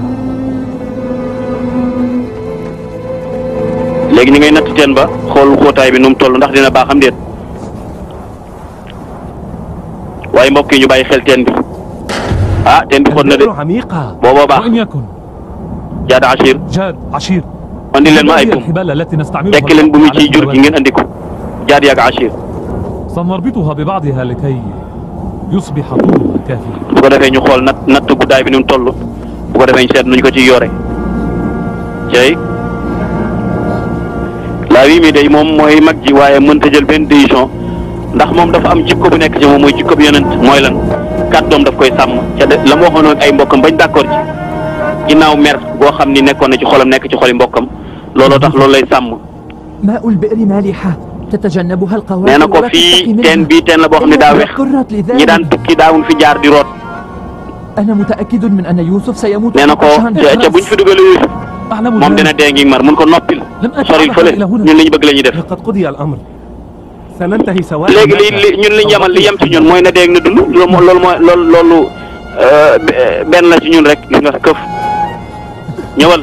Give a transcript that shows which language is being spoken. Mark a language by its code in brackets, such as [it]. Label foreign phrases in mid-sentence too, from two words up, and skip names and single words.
[wo] léegi ñu ngay natt teen ba xool xóotaay bi nu mu toll ndax dina baax am déet waaye mbokk yi ñu bàyyi xel teen bi ah teen bi xóot na de booboo baax jaad ashir andi leen ma ay buum tekki leen bu mu ciy jur gi ngeen andi ko jaad yaag ashir [ar] سنربطها ببعضها لكي يصبح طولها كافيا. [wo] bu ko defee ñu xool natt guddaay bi ni mu toll bu ko defee ñu seet nuñ ko ciy yore cey laa wi mi day moom mooy mag ji waaye mënta jël benn décision ndax moom dafa am jikko bu nekk ci moom mooy jikko bu yonent mooy lan kàddoom daf koy sàmm ca de la ma waxoon ak ay mbokkam bañ d'accord ci ginnaaw mer boo xam ni nekkoon na ci xolam nekk ci xoli mbokkam looloo tax loolu lay sàmm. [ar] ماء البئر مالحة تتجنبها القوارب. [wo] nee na ko fii teen bii teen la boo xam ne daa wex ñi daan tukki daawuñ fi jaar di root. [ar] أنا متأكد من أن يوسف سيموت. [wo] nee na ko ca buñ fi dugalee Yuusuf moom dina dee ngi mar mun ko noppil soril fële ñun li ñu bëgg la ñuy def. léegi li ñun li ñu yamal li yem ci ñun mooy na dee ak na dund loolu mooy loolu benn la ci ñun rek gis nga këf ñëwal.